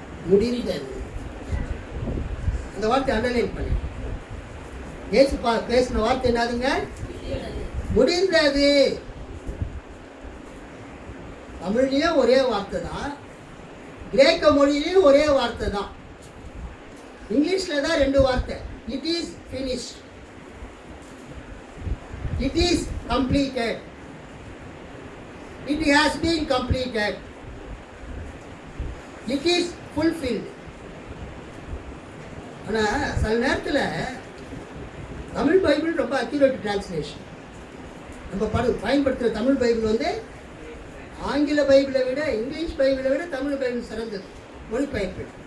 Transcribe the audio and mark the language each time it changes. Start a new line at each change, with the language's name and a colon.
Tamil: முடிந்தது. அந்த வார்த்தை அண்டர்லைன் பண்ணி. இயேசு பேசின வார்த்தை என்னதுங்க? முடிந்தது. தமிழ்லயும் ஒரே வார்த்தை தான், கிரேக்க மொழியிலையும் ஒரே வார்த்தை தான். இங்கிலீஷ்ல தான் 2 வார்த்தை. It is
English: finished, it is completed, it has been completed, it is fulfilled.
Tamil: ஆனால் சில நேரத்தில் தமிழ் பைபிள் ரொம்ப அக்யூரேட் டிரான்ஸ்லேஷன். நம்ம பயன்படுத்துகிற தமிழ் பைபிள் வந்து ஆங்கில பைபிளை விட, இங்கிலீஷ் பைபிளை விட தமிழ் பைபிள் சிறந்தது மொழிபெயர்ப்பு.